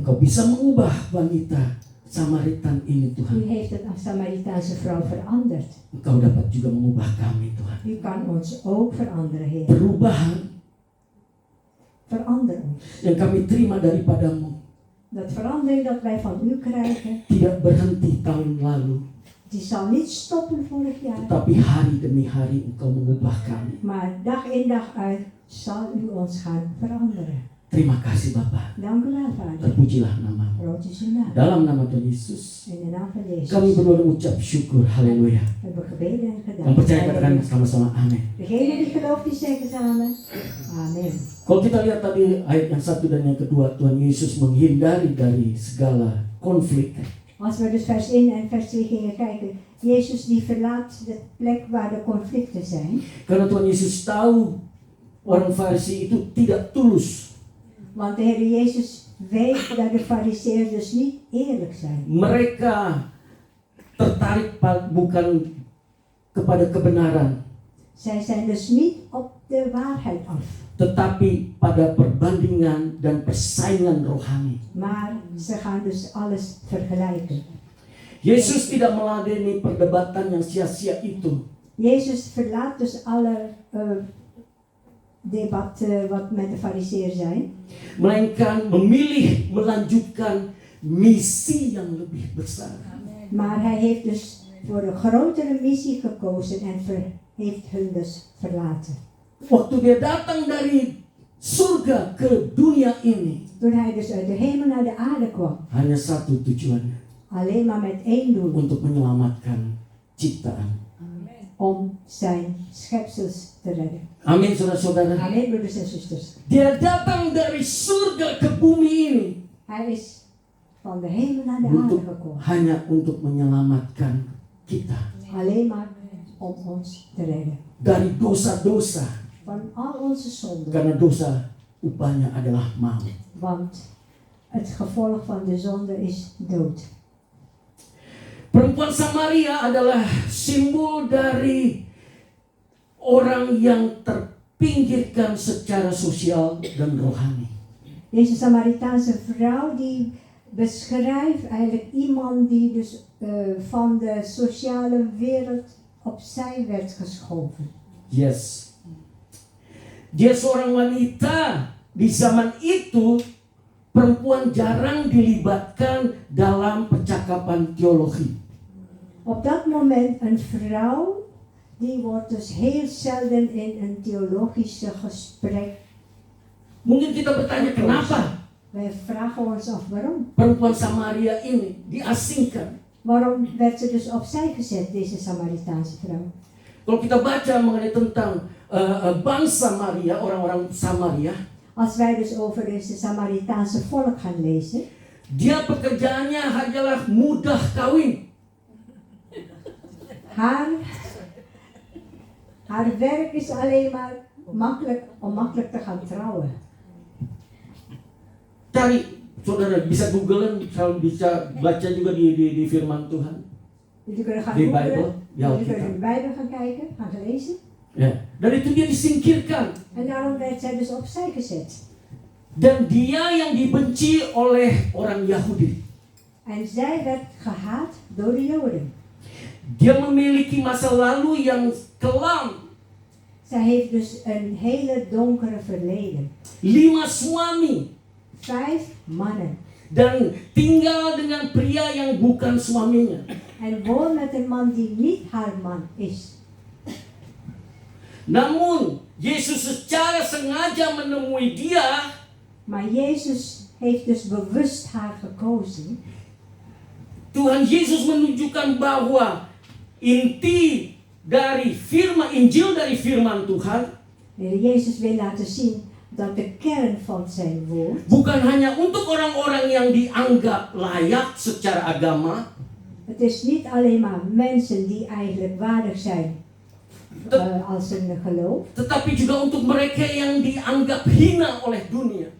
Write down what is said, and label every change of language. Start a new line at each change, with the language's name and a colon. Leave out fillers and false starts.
Indonesian: Engkau bisa mengubah wanita Samaritan ini
Dutch: U
Indonesian: Tuhan.
Dutch: heeft het Samaritaanse vrouw veranderd.
Indonesian: Engkau dapat juga mengubah kami Tuhan.
Dutch: U kan ons ook veranderen, Heer.
Indonesian: Perubahan
Dutch: Verander ons.
Indonesian: yang kami terima daripadamu
Dutch: Dat verandering dat wij van u krijgen,
Indonesian: tidak berhenti tahun lalu,
Dutch: die zal niet stoppen vorig jaar,
Indonesian: tetapi hari demi hari Engkau mengubah kami.
Dutch: maar dag in dag uit zal u ons gaan veranderen.
Indonesian: Terima kasih Bapa.
Dutch: Dank u wel, Vader.
Indonesian: Terpujilah namamu.
Dutch: Groot is uw naam.
Indonesian: Dalam nama Tuhan Yesus,
Dutch: In de naam van Jezus.
Indonesian: kami berdoa dan mengucap syukur. Haleluya.
Dutch: We hebben gebeden en gedaan.
Indonesian: Yang percaya katakan sama-sama amin.
Dutch: Degene die gelooft, die zeggen samen. Amen.
Indonesian: Kalau kita lihat tadi ayat yang 1 dan yang kedua, Tuhan Yesus menghindari dari segala konflik.
Dutch: Als we dus vers 1 en vers 2 gingen kijken, Jezus die verlaat de plek waar de conflicten zijn.
Indonesian: Karena Tuhan Yesus tahu orang Farisi itu tidak tulus.
Dutch: Want de Heer Jezus weet dat de Farizeeërs dus niet eerlijk zijn.
Indonesian: Mereka tertarik bukan kepada kebenaran,
Dutch: Zij zijn dus niet op de waarheid af.
Indonesian: tetapi pada perbandingan dan persaingan rohani.
Dutch: Maar ze gaan dus alles vergelijken.
Indonesian: Yesus tidak meladeni perdebatan yang sia-sia itu.
Dutch: Jezus verlaat dus alle debat wat met de fariseer zijn.
Indonesian: Melainkan memilih melanjutkan misi yang lebih besar.
Dutch: Maar hij heeft dus voor een grotere missie gekozen en heeft hun dus verlaten.
Indonesian: Waktu dia datang dari surga ke dunia ini,
Dutch: Toen hij dus uit de hemel naar de aarde kwam,
Indonesian: hanya satu tujuannya,
Dutch: alleen maar met één doel,
Indonesian: untuk menyelamatkan ciptaan.
Dutch: om zijn schepsels te redden.
Indonesian: Amin, saudara-saudara.
Dutch: Amen, broeders en zusters.
Indonesian: Dia datang dari surga ke bumi ini
Dutch: Hij is van de hemel naar de aarde
Indonesian: untuk
Dutch: gekomen,
Indonesian: hanya untuk menyelamatkan kita
Dutch: alleen maar om ons te redden.
Indonesian: dari dosa-dosa,
Dutch: Van al onze zonden,
Indonesian: karena dosa upahnya adalah maut.
Dutch: want het gevolg van de zonde is dood.
Indonesian: Perempuan Samaria adalah simbol dari orang yang terpinggirkan secara sosial dan rohani.
Dutch: Deze Samaritaanse vrouw die beschrijft eigenlijk iemand die dus van de sociale wereld opzij werd geschoven.
Indonesian: Yes. Dia seorang wanita. Di zaman itu perempuan jarang dilibatkan dalam percakapan teologi.
Dutch: Op dat moment een vrouw die wordt dus heel zelden in een theologische gesprek.
Indonesian: Mungkin kita bertanya kenapa
Dutch: Wij vragen ons af waarom.
Indonesian: perempuan Samaria ini diasingkan.
Dutch: Waarom werd ze dus opzij gezet, deze Samaritaanse vrouw?
Indonesian: Kalau kita baca mengenai tentang bangsa Samaria, orang-orang Samaria,
Dutch: Als wij dus over deze Samaritaanse volk gaan lezen,
Indonesian: dia pekerjaannya hanyalah mudah kawin.
Dutch: haar werk is alleen maar om makkelijk te gaan trouwen.
Indonesian: Cari, saudara bisa googlen, kalau bisa baca juga di firman Tuhan.
Dutch: Jullie kunnen gaan Die googlen, Bijbel, ja, jullie
Indonesian: kita.
Dutch: kunnen in de Bijbel gaan kijken, gaan lezen.
Indonesian: Ya, dan itu dia disingkirkan.
Dutch: En daarom werd zij dus opzij gezet.
Indonesian: Dan dia yang dibenci oleh orang Yahudi.
Dutch: En zij werd gehaat door de Joden.
Indonesian: Dia memiliki masa lalu yang kelam.
Dutch: Zij heeft dus een hele donkere verleden.
Indonesian: 5 suami.
Dutch: 5 mannen.
Indonesian: Dan tinggal dengan pria yang bukan suaminya.
Dutch: En woont met een man die niet haar man is.
Indonesian: Namun, Yesus secara sengaja menemui dia.
Dutch: Maar Jezus heeft dus bewust haar gekozen.
Indonesian: Tuhan Yesus menunjukkan bahwa inti dari firman Injil dari firman Tuhan
Dutch: En Jezus wil laten zien dat de kern van zijn woord
Indonesian: bukan hanya untuk orang-orang yang dianggap layak secara agama,
Dutch: het is niet alleen maar mensen die eigenlijk waardig zijn als een geloof,
Indonesian: tetapi juga untuk mereka yang dianggap hina oleh dunia.